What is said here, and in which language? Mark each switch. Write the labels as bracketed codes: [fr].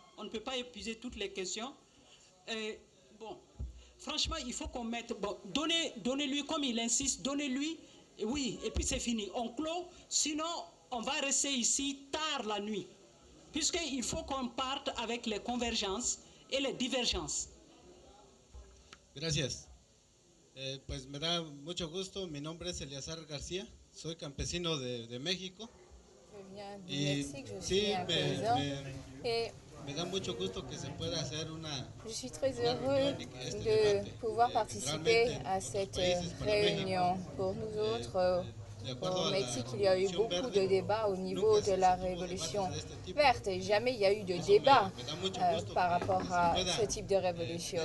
[fr] On ne peut pas épuiser toutes les questions. Bon, franchement, il faut qu'on mette... Bon, donnez-lui, comme il insiste, donnez-lui, oui, et puis c'est fini. On clôt, sinon on va rester ici tard la nuit. Puisqu'il faut qu'on parte avec les convergences et les divergences. [es] Gracias. Pues me da mucho gusto. Mi nombre es Eleazar García. Soy campesino de México. [fr] Je viens du Mexique, je suis un paysan. Et [es] me da mucho gusto que se pueda hacer una... [fr] Je suis très heureux de pouvoir participer à cette réunion. Pour nous autres, au Mexique, il y a eu beaucoup de débats au niveau de la révolution verte et jamais il y a eu de débat par rapport à ce type de révolution.